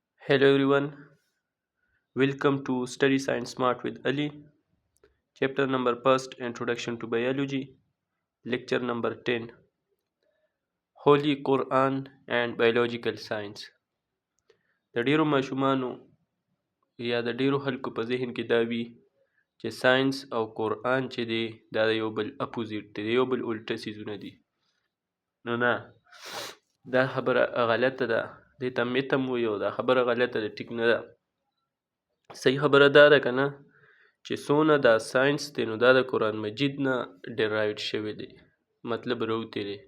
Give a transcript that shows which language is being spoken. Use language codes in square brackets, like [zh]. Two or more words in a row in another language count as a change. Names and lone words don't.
[en] Hello everyone, welcome to Study Science Smart with Ali. Chapter number first Introduction to Biology, lecture number 10 Holy Quran and Biological Science. [ps] د ډیرو ماشومانو یا د ډیرو خلکو په ذهن کې دا وي چې ساينس او قرآن چې دی دا د یو بل اپوزیټ دی، د یو بل الټه څیزونه دي. نو نه، دا خبره غلطه ده. دې ته میتم وایي او دا خبره غلطه ده، ټیک نه ده. صحیح خبره دا ده که نه چې څونه دا ساينس دی نو دا د قرآن مجید نه ډیرایوډ شوی دی، مطلب راوتی دی.